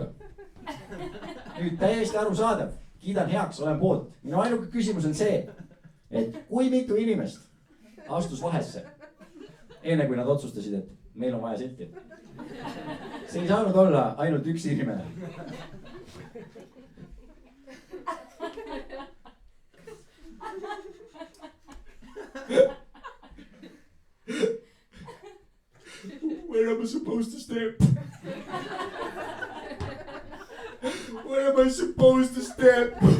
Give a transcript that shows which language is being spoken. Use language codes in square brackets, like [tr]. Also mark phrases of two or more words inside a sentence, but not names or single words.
[et] Nüüd täiesti arusaadav, kiidan heaks, olen poolt. Minu ainuke küsimus on see, et kui mitu inimest astus vahesse, enne kui nad otsustasid, et meil on vaja silti. See ei saanud olla ainult üks inimene. [en] Where am I supposed to step? Where am I supposed to step?